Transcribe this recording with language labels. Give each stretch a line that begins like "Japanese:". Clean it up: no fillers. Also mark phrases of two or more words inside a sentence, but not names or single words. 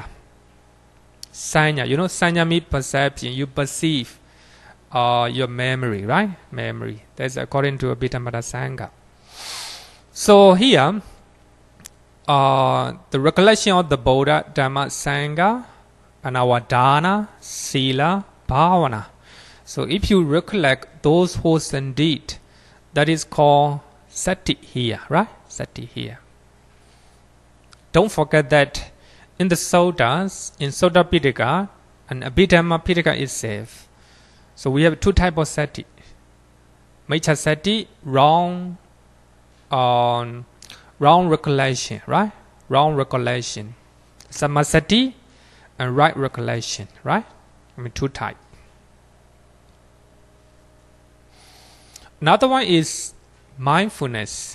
Pali: Sanya, sanya
English: means perception. You perceive your memory, right? Memory. That's according to Abhidhamma Sangha. So here, the recollection of the Buddha, Dhamma, Sangha, and our
Pali: dana, sila, bhavana.
English: So if you recollect those wholesome deeds, that is called sati here, right? Sati here. Don't forget that in the Suttas, in Sutta Pitaka and Abhidhamma Pitaka itself, so we have 2 types of sati.
Pali: Miccha sati,
English: wrong recollection, right? Wrong recollection. Samasati and right recollection, right? 2 types. Another one is mindfulness.